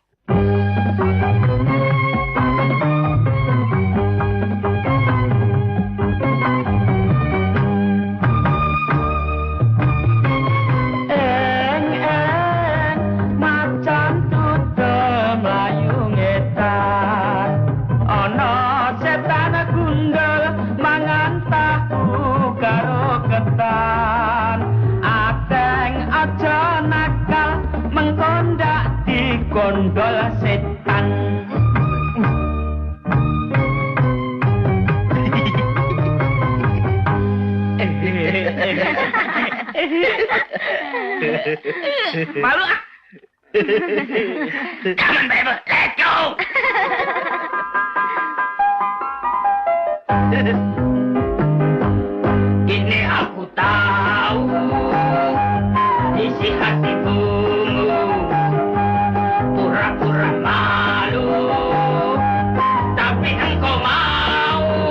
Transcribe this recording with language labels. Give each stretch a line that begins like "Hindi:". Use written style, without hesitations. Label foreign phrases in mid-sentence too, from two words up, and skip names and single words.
Javanese: Macan tutu mlayu ngetan, ana setan gundul mangan tahu karo ketan. Ateng aja nakal mengko ndak dikondol setan.
Indonesian: Malu ah.
English: Come on, baby, let's go.
Indonesian: Ini aku tahu isi hatimu, pura-pura malu, tapi engkau mau.